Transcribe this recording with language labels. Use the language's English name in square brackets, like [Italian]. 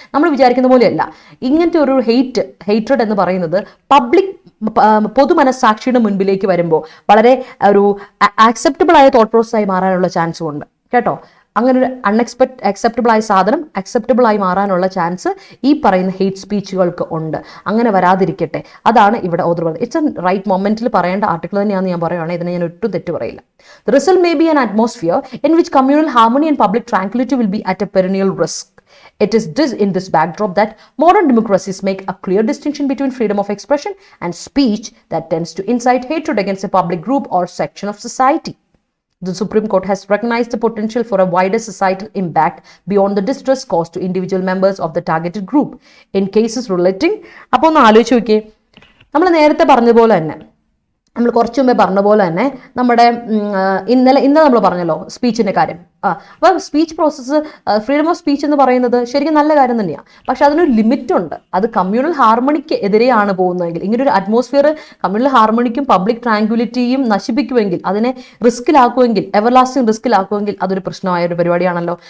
[Malayalam] നമ്മൾ വിചാരിക്കുന്ന പോലെയല്ല ഇങ്ങനത്തെ ഒരു ഹേറ്റ്രഡ് എന്ന് പറയുന്നത് പബ്ലിക് പൊതുമനസ്സാക്ഷിയുടെ മുൻപിലേക്ക് വരുമ്പോൾ വളരെ ഒരു ആക്സെപ്റ്റബിൾ ആയ തോട്ട് പ്രോസസ്സായി മാറാനുള്ള ചാൻസും ഉണ്ട് കേട്ടോ. അങ്ങനെ ഒരു അക്സെപ്റ്റബിൾ ആയ സാധനം അക്സെപ്റ്റബിൾ ആയി മാറാനുള്ള ചാൻസ് ഈ പറയുന്ന ഹെയ്റ്റ് സ്പീച്ചുകൾക്ക് ഉണ്ട്. അങ്ങനെ വരാതിരിക്കട്ടെ, അതാണ് ഇവിടെ ഓതർ പറഞ്ഞത്. [English] it's a right [Malayalam] മൊമെന്റിൽ പറയേണ്ട ആർട്ടിക്കിൾ തന്നെയാണെന്ന് ഞാൻ പറയുകയാണെങ്കിൽ ഇതിനെ ഞാൻ ഒട്ടും തെറ്റ് പറയില്ല. [English] The result may be an atmosphere in which communal harmony and public tranquility will be at a perennial risk. It is in this backdrop that modern democracies make a clear distinction between freedom of expression and speech that tends to incite hatred against a public group or section of society. The Supreme Court has recognized the potential for a wider societal impact beyond the distress caused to individual members of the targeted group in cases relating. [Malayalam] അപ്പോൾ ഒന്ന് ആലോചിച്ച് നോക്കിയേ, നമ്മൾ നേരത്തെ പറഞ്ഞ പോലെ തന്നെ, നമ്മൾ കുറച്ച് മുമ്പേ പറഞ്ഞ പോലെ തന്നെ നമ്മുടെ ഇന്നലെ നമ്മൾ പറഞ്ഞല്ലോ സ്പീച്ചിൻ്റെ കാര്യം. അപ്പോൾ speech process, freedom of speech എന്ന് പറയുന്നത് ശരിക്കും നല്ല കാര്യം തന്നെയാണ്. പക്ഷെ അതിനൊരു ലിമിറ്റ് ഉണ്ട്. അത് കമ്മ്യൂണൽ ഹാർമണിക്ക് എതിരെയാണ് പോകുന്നതെങ്കിൽ, ഇങ്ങനെ ഒരു അറ്റ്മോസ്ഫിയർ കമ്മ്യൂണൽ ഹാർമണിക്കും പബ്ലിക് ട്രാങ്ക്വിലിറ്റിയും നശിപ്പിക്കുമെങ്കിൽ, അതിനെ റിസ്കിലാക്കുമെങ്കിൽ, എവർലാസ്റ്റിംഗ് റിസ്കിലാക്കുമെങ്കിൽ അതൊരു പ്രശ്നമായ ഒരു പരിപാടിയാണല്ലോ.